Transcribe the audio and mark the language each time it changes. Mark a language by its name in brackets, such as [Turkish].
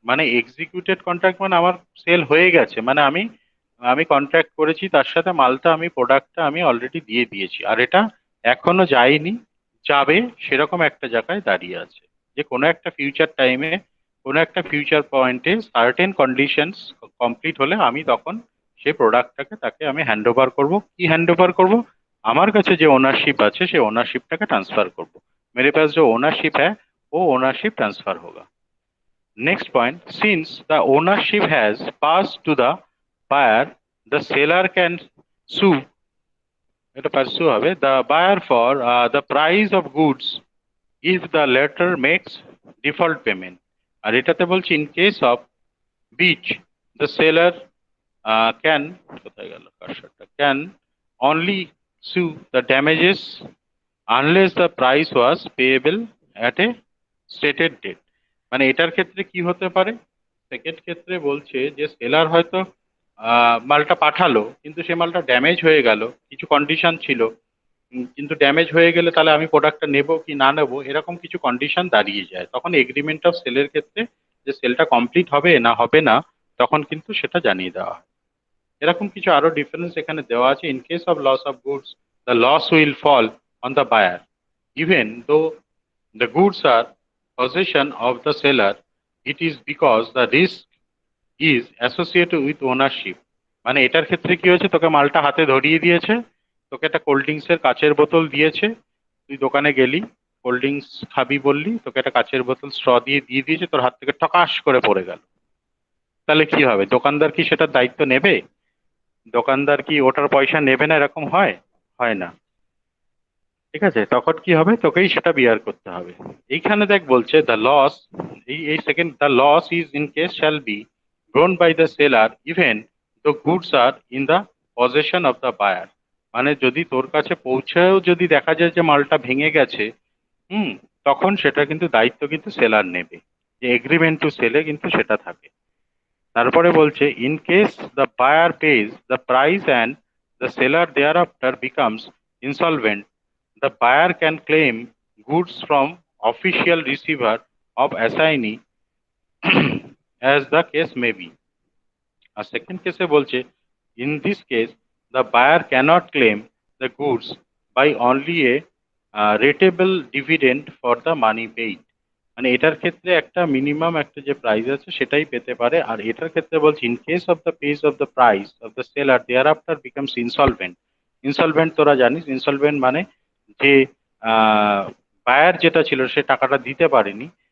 [Bangla] মানে executed contract মানে আমার সেল হয়ে গেছে, মানে আমি কন্ট্রাক্ট করেছি তার সাথে, মালটা আমি প্রোডাক্টটা আমি অলরেডি দিয়ে দিয়েছি, আর এটা এখনো যায়নি, যাবে, সেরকম একটা জায়গায় দাঁড়িয়ে আছে। যে কোনো একটা ফিউচার টাইমে কোনো একটা ফিউচার পয়েন্টে সার্টেন কন্ডিশনস কমপ্লিট হলে আমি তখন সেই প্রোডাক্টটাকে তাকে আমি হ্যান্ড ওভার করবো। কি হ্যান্ড ওভার করবো? আমার কাছে যে ওনারশিপ আছে সেই ওনারশিপটাকে ট্রান্সফার করব। [Hindi] मेरे पास जो ओनरशिप है वो ओनरशिप ट्रांसफर होगा। [English] next point, since the ownership has pass to the buyer the seller can sue, [Bangla] এটা পারসু হবে, [English] the buyer for the price of goods if the latter makes default payment. আর এটাতে বলছি in case of which the seller can, [Bangla] কোথায় গেল কারসারটা, [English] Can only sue the damages unless the price was payable at a stated date. [Bangla] মানে এটার ক্ষেত্রে কি হতে পারে, সেকেন্ড ক্ষেত্রে বলছে যে সেলার হয়তো মালটা পাঠালো কিন্তু সে মালটা ড্যামেজ হয়ে গেল, কিছু কন্ডিশন ছিল, কিন্তু ড্যামেজ হয়ে গেলে তাহলে আমি প্রোডাক্টটা নেবো কি না নেবো এরকম কিছু কন্ডিশন দাঁড়িয়ে যায়। তখন এগ্রিমেন্ট অফ সেলের ক্ষেত্রে যে সেলটা কমপ্লিট হবে না হবে না তখন কিন্তু সেটা জানিয়ে দেওয়া হয়। এরকম কিছু আরো ডিফারেন্স এখানে দেওয়া আছে। [English] In case of loss of goods the loss will fall on the buyer even though the goods are possession of the seller, it is because the risk is associated with ownership। [Bangla] মানে এটার ক্ষেত্রে কি হয়েছে, তোকে মালটা হাতে ধরিয়ে দিয়েছে, তোকে একটা কোল্ড ড্রিঙ্কস এর কাচের বোতল দিয়েছে, তুই দোকানে গেলি কোল্ড ড্রিঙ্কস খাবি বললি, তোকে একটা কাচের বোতল স্ট্র দিয়ে দিয়েছে, তোর হাত থেকে ঠকাস করে পড়ে গেল, তাহলে কি হবে? দোকানদার কি সেটার দায়িত্ব নেবে? দোকানদার কি ওটার পয়সা নেবে না? এরকম হয়? হয় না। ঠিক আছে, তখন কি হবে, তোকেই সেটা বিয়ার করতে হবে। এইখানে দেখ বলছে [English] The loss, এই second, the loss is in case shall be grown by the seller even the goods are in the possession of the buyer. [Bangla] মানে যদি তোর কাছে পৌঁছেও যদি দেখা যায় যে মালটা ভেঙে গেছে, হুম, তখন সেটা কিন্তু দায়িত্ব কিন্তু সেলার নেবে, যে এগ্রিমেন্ট টু সেলে কিন্তু সেটা থাকে। তারপরে বলছে [English] In case the buyer page the price and the seller there after becomes insolvent, the buyer can claim goods from official receiver of assignee as the case may be। [Bangla] আর second কেসে বলছে [English] in this case the buyer cannot claim the goods by only a rateable dividend for the money paid। [Bangla] মানে এটার ক্ষেত্রে একটা minimum একটা যে price আছে সেটাই পেতে পারে। আর এটার ক্ষেত্রে বলছে [English] In case of the page of the price of the seller there after becomes insolvent. [Bangla] Insolvent তোরা জানিস, ইনসলভেন্ট মানে যে বায়ার যেটা ছিল সে টাকাটা দিতে পারেনি।